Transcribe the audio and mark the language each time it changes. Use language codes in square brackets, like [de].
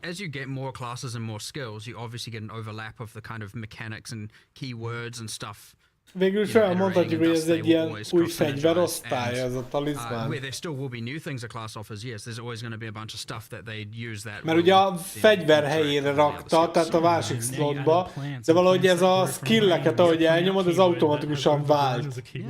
[en] As you get more classes and more skills, you obviously get an overlap of the kind of mechanics and keywords and stuff [hu] Végül is olyan mondhatjuk, hogy ez egy ilyen új fegyverosztály, ez a talizmán. [en] Where there still will be new things a class offers, yes, there's always going to be a bunch of stuff that they use that. [hu] Mert ugye a fegyver helyére rakta, tehát a másik slotba, de valahogy ez a skilleket, ahogy elnyomod, ez automatikusan vált.